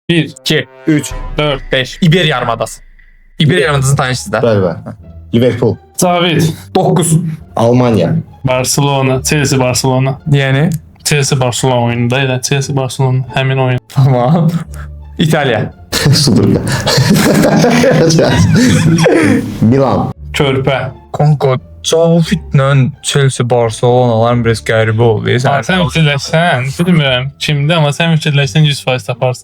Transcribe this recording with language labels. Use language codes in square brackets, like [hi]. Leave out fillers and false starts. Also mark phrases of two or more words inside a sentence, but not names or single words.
[az] 1, 2, 3. 4. 5. İber yarımadası. İber yarımadasını tanışsınız da. Bəli. Liverpool. David. 9. Almanya. Barcelona. Chelsea Barcelona. Yani. Chelsea Barcelona oyununda elə. Chelsea Barcelona həmin oyun. Tamam. İtalya. Sudurga. Milan. Körpə. Kanka David'lə Chelsea Barcelonaların biraz qəribə oldu. Sən fikirləşsən, bilmirəm kimdə, amma sən fikirləşsən 100% taparsın.